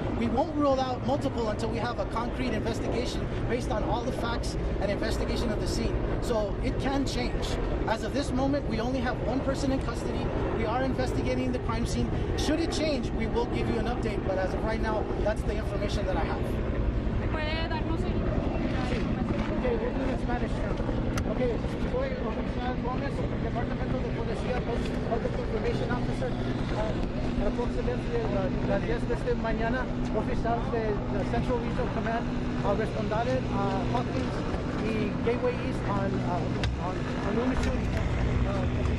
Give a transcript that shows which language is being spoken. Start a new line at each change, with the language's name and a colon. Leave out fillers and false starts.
English: We won't rule out multiple until we have a concrete investigation based on all the facts and investigation of the scene. So it can change. As of this moment, we only have one person in custody. We are investigating the crime scene. Should it change, we will give you an update. But as of right now, that's the information that I have.
Spanish: ¿Puede darnos la información?
English: Okay, we're doing in Spanish now.
Spanish: Okay, soy oficial Gómez, Departamento de Policía,
English: Public Information Officer.
Spanish: Aproximadamente las 10 de esta mañana, oficiales de Central Regional Command responderán a Hawkins y Gateway East on un issue.